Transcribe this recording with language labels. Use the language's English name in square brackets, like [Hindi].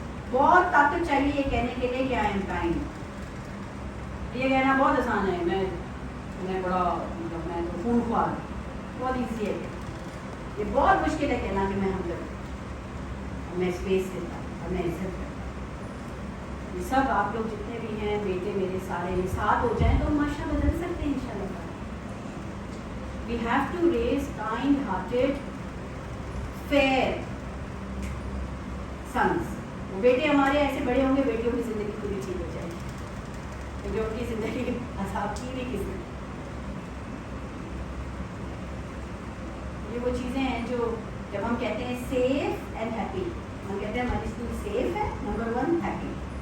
[Urdu] بہت طاقت چاہیے یہ کہنے کے لیے کہ [English] I am kind. [Urdu] یہ کہنا بہت آسان ہے, میں بڑا مطلب میں تو خون خوار ہوں, بہت ایزی ہے. یہ بہت مشکل ہے کہنا کہ میں ہمدرد, میں اسپیس دیتا ہوں اور میں عزت کرتا ہوں. یہ سب آپ لوگ جتنے بھی ہیں بیٹے میرے سارے یہ ساتھ ہو جائیں تو معاشرہ بدل سکتے ہیں انشاءاللہ. [English] We have to raise kind-hearted, fair sons. [Urdu] بیٹے ہمارے ایسے بڑے ہوں گے بیٹیوں کی زندگی پوری ٹھیک ہو جائے گی, کیونکہ ان کی زندگی عذاب کی نہیں کسی. یہ وہ چیزیں ہیں جو جب ہم کہتے ہیں سیف اینڈ ہیپی, ہم کہتے ہیں ہماری اسکول سیف ہے, نمبر 1 ہیپی.